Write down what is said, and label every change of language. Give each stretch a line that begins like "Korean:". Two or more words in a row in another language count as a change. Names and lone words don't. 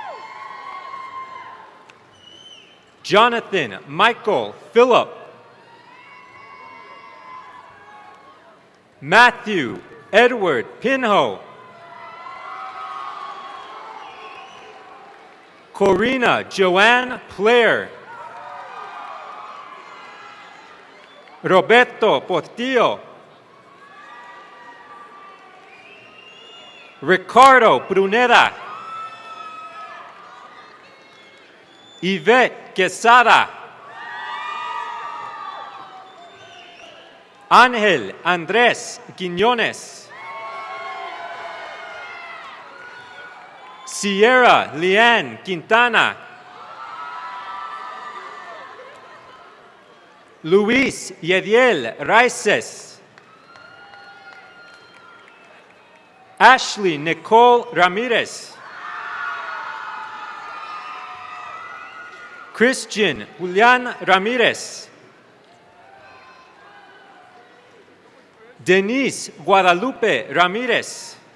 English: Jonathan Michael Phillip. Matthew Edward Pinho. Corina Joanne Player. Roberto Portillo. Ricardo Brunera. Yvette Quesada. Ángel Andrés Quiñones. Sierra Leanne Quintana. Luis Yediel Raices. Ashley Nicole Ramirez. Christian Julian Ramirez. Denise Guadalupe Ramirez.